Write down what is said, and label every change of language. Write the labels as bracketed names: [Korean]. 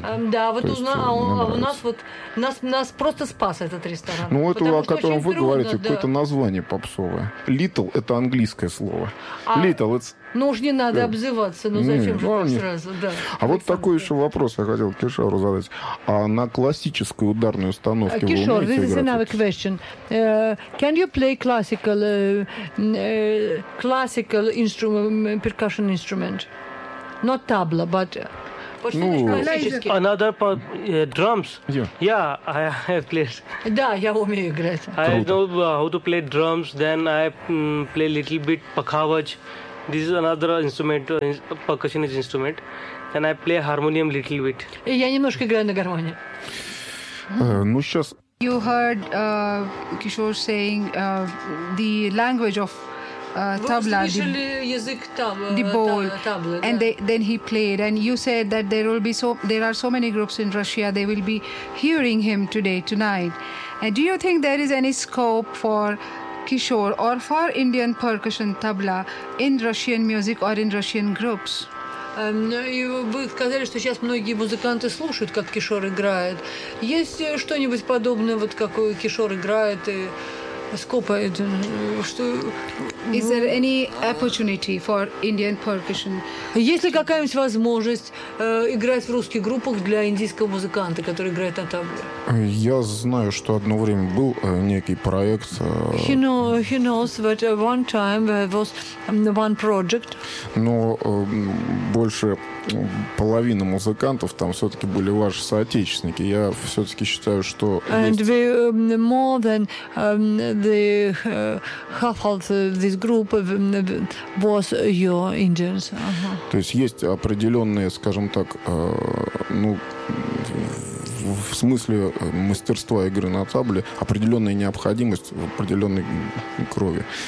[Russian] Да, вот, да, вот есть, у нас просто спас этот ресторан. Ну, это о котором вы говорите, да. Какое-то название попсовое. Little – это английское слово. Little – это... Ну уж не надо обзываться, ну зачем же так сразу, да. А вот такой еще вопрос я хотел Кишору задать. А на классической ударной установке вы умеете играть? [English] Кишор, this is another question. Can you play classical classical instrument, percussion instrument? Not tabla, but... Ну, another drums. Yeah. Yeah, I play. [Russian] Да, я умею играть. [English] I know how to play drums, then I play little bit pakhavaj. This is another instrument, percussion instrument. And I play harmonium little bit. [Russian] И я немножко играю на гармонии. Ну, сейчас... [English] You heard Kishore saying the language of tabla. [Russian] Вы услышали язык табла. [English] The bowl. And then he played. And you said that there are so many groups in Russia, they will be hearing him today, tonight. And do you think there is any scope for... Kishore, or for Indian percussion tabla in Russian music or in Russian groups? [Russian] Вы сказали, что сейчас многие музыканты слушают, как Кишор играет. Есть что-нибудь подобное, вот как Кишор играет и скопает? Что, [English] Is there any opportunity for Indian percussion? [Russian] Есть ли какая-нибудь возможность играть в русских группах для индийского музыканта, который играет на табле? Я знаю, что одно время был некий проект. [English] He knows that one time there was one project. [Russian] Но больше половины музыкантов там все-таки были ваши соотечественники. Я все-таки считаю, что [English] And [Russian] есть... [English] we, more than the half of this group was your Indians. [Russian] То есть есть определенные, скажем так, ну в смысле мастерства игры на табле определенная необходимость в определенной крови.